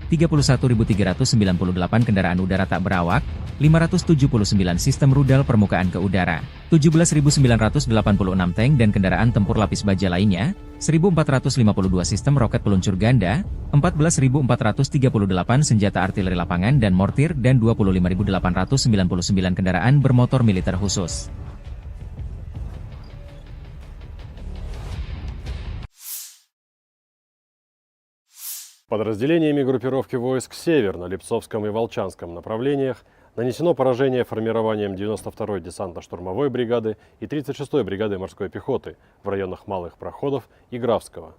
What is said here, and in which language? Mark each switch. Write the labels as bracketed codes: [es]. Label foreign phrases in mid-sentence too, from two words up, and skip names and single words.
[id] 31.398 kendaraan udara tak berawak, 579 sistem rudal permukaan ke udara, 17.986 tank dan kendaraan tempur lapis baja lainnya, 1.452 sistem roket peluncur ganda, 14.438 senjata artileri lapangan dan mortir dan 25.899 kendaraan bermotor militer khusus. [ru] Подразделениями группировки войск «Север» на Липцовском и Волчанском направлениях нанесено поражение формированием 92-й десантно-штурмовой бригады и 36-й бригады морской пехоты в районах Малых Проходов и Графского.